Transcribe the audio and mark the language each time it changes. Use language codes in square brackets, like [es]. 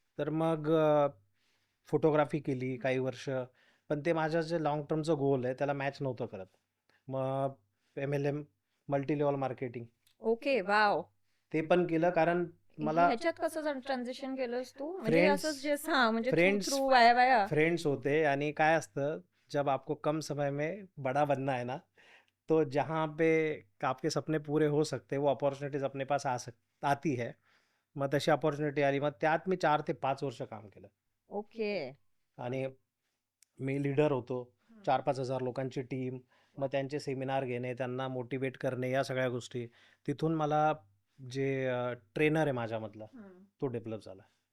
[mr] तर मग फोटोग्राफी केली काही वर्ष. पण ते माझं जे लाँग टर्मचं गोल आहे त्याला मॅच नव्हतं करत. मग MLM, multi level marketing [en] Okay, wow! [mr] ते पण केलं कारण मला ह्याच्यात कसं ट्रान्झिशन केलंस तू? म्हणजे हे फ्रेंड्स असंच जे हां, म्हणजे थ्रू फ्रेंड्स थ्रू वाया वाया? फ्रेंड्स होते आणि काय असतं, [hi] जब आपको कम समय में बड़ा बनना है ना, तो जहाँ पे आपके सपने पूरे हो सकते हैं, वो अपॉर्चुनिटीज़ अपने पास आती है. [mr] मग तशी अपॉर्च्युनिटी आली. मग त्यात मी 4 ते 5 वर्ष काम केलं [en] Okay. [mr] आणि मी लीडर होतो. 4-5 हजार लोकांची टीम, मग त्यांचे सेमिनार घेणे, त्यांना मोटिवेट करणे, या सगळ्या गोष्टी. तिथून मला जे ट्रेनर आहे माझ्यामधला, तो डेव्हलप झाला.